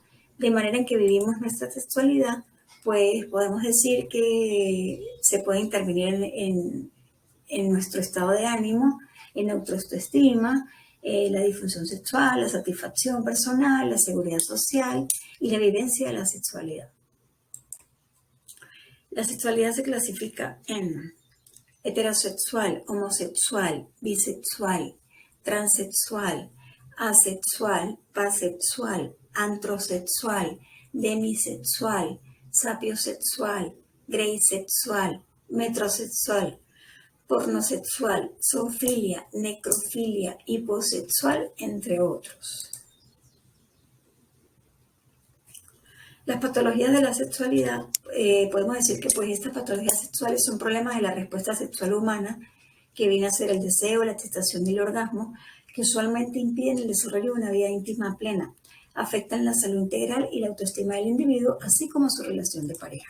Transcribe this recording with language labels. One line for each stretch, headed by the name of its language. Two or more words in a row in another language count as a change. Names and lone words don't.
Spanish: De manera en que vivimos nuestra sexualidad, pues podemos decir que se puede intervenir en nuestro estado de ánimo, en nuestra autoestima, la disfunción sexual, la satisfacción personal, la seguridad social y la vivencia de la sexualidad. La sexualidad se clasifica en heterosexual, homosexual, bisexual, transexual, asexual, pasexual, antrosexual, demisexual, sapiosexual, greysexual, metrosexual, pornosexual, zoofilia, necrofilia, hiposexual, entre otros. Las patologías de la sexualidad, podemos decir que pues estas patologías sexuales son problemas de la respuesta sexual humana, que viene a ser el deseo, la excitación y el orgasmo, que usualmente impiden el desarrollo de una vida íntima plena, afectan la salud integral y la autoestima del individuo, así como su relación de pareja.